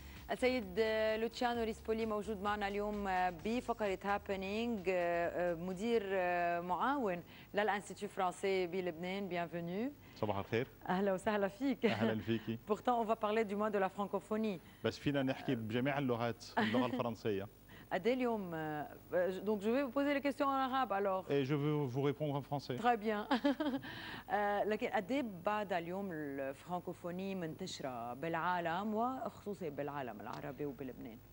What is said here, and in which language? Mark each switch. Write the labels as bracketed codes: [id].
[ar] السيد لوتشيانو ريسبولي موجود معنا اليوم بفقرة هابينينج، مدير معاون للانستيتو فرانسي بلبنان. [fr] بيانفونو. [ar] صباح الخير. اهلا وسهلا فيك. اهلا فيكي. [fr] Pourtant on va parler du mois de la francophonie. [ar] بس فينا نحكي بجميع اللغات، اللغة الفرنسية. قد ايه اليوم؟ [fr] Donc je vais vous poser les questions en arabe alors. Et je veux vous répondre en français. Très bien. [ar] لكن قد ايه بعد اليوم الفرانكوفوني منتشرة بالعالم وخصوصا بالعالم العربي وبلبنان؟